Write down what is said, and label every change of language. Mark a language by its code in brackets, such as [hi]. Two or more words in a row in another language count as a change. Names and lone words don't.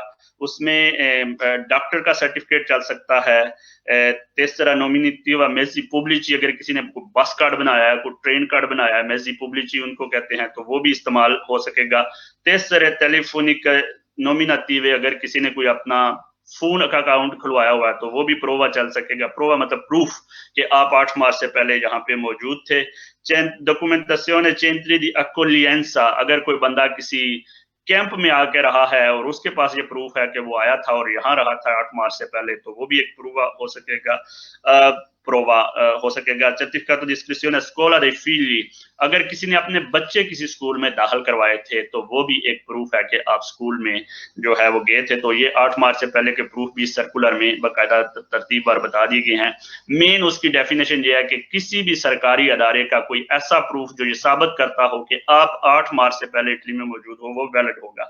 [hi] उसमें डॉक्टर का सर्टिफिकेट चल सकता है, तेसरा [it] nominativo mezzi pubblici, [hi] अगर किसी ने [en] bus card [hi] बनाया है, कोई [en] train card [hi] बनाया है, [it] mezzi pubblici [hi] उनको कहते हैं, तो वो भी इस्तेमाल हो सकेगा। तेसरे [it] telefonico nominativo, [hi] अगर किसी ने कोई अपना फोन का अकाउंट खुलवाया हुआ है तो वो भी प्रोवा चल सकेगा। प्रोवा मतलब प्रूफ कि आप 8 मार्च से पहले यहाँ पे मौजूद थे। [it] डॉक्यूमेंटेशियन centri di accoglienza, [hi] अगर कोई बंदा किसी कैंप में आके रहा है और उसके पास ये प्रूफ है कि वो आया था और यहाँ रहा था 8 मार्च से पहले, तो वो भी एक प्रोवा हो सकेगा। हो सकेगा। [it] सर्टिफिकेट di iscrizione a scuola dei figli, [hi] अगर किसी ने अपने बच्चे किसी स्कूल में दाखिल करवाए थे तो वो भी एक प्रूफ है कि आप स्कूल में जो है वो गए थे। तो ये 8 मार्च से पहले के प्रूफ भी सर्कुलर में बाकायदा तरतीब पर बता दी गई हैं। मेन उसकी डेफिनेशन ये है कि किसी भी सरकारी अदारे का कोई ऐसा प्रूफ जो ये साबित करता हो कि आप 8 मार्च से पहले इटली में मौजूद हो, वो वैलिड होगा।